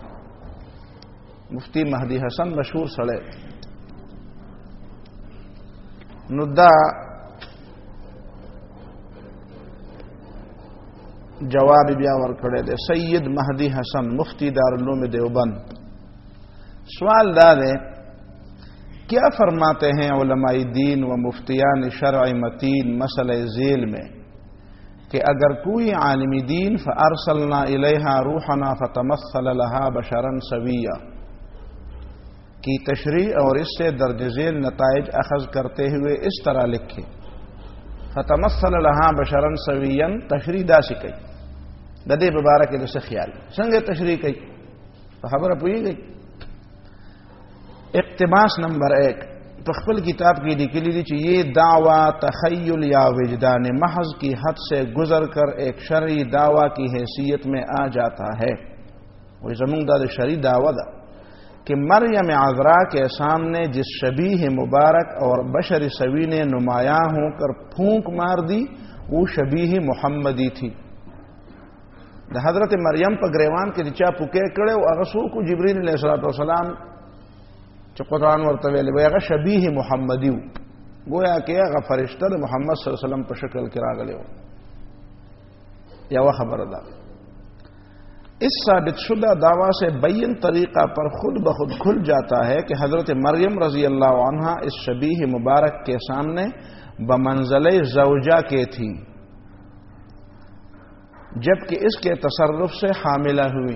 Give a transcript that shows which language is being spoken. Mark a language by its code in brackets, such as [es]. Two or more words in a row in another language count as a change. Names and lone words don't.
[ps] مفتی مهدی حسن مشهور سړی. نو دا جواب بیا ورکړی دی، سید مهدی حسن مفتی دارالعلوم دیوبند. [ur] سوال دا ہے کیا فرماتے ہیں علماء دین و مفتیان شرع متین مسئلہ ذیل میں کہ اگر کوئی عالم دین [ar] فارسلنا الیہا روحنا فتمثل لها بشرا سویا [ur] کی تشریح اور اس سے درج ذیل نتائج اخذ کرتے ہوئے اس طرح لکھے، [ar] فتمثل لها بشرا سویا [ps] تشریح دا سکی د دې مبارک د څه خیال څنګه تشریح کوي خبره پوهیږئ. اقتباس نمبر 1 په خپل کتاب کې لیکلی دی چې [ur] یہ دعویٰ تخیل یا وجدان محض کی حد سے گزر کر ایک شرعی دعویٰ کی حیثیت میں آ جاتا ہے. وہی [ps] زمونږ دا د شرعی دعویٰ ده [ur] کہ مریم عذراء کے سامنے جس شبیہ مبارک اور بشر سوی نے نمایاں ہو کر پھونک مار دی وہ شبیہ محمدی تھی. [ps] د حضرت مریم په گریوان کې د چا پوکې کړی او هغه څوک جبرائیل علیه السلام چې قرآن ورته ویلی وی هغه شبیه محمدي و، گویا کې هغه فرشته د محمد صلی الله علیه وسلم په شکل کې راغلی و. یوه خبره ده. [ur] اس ثابت شدہ دعویٰ سے بین طریقہ پر خود بخود کھل جاتا ہے کہ حضرت مریم رضی اللہ عنہا اس شبیہ مبارک کے سامنے بمنزلہ زوجہ کے تھی، جبکہ اس کے تصرف سے حاملہ ہوئی.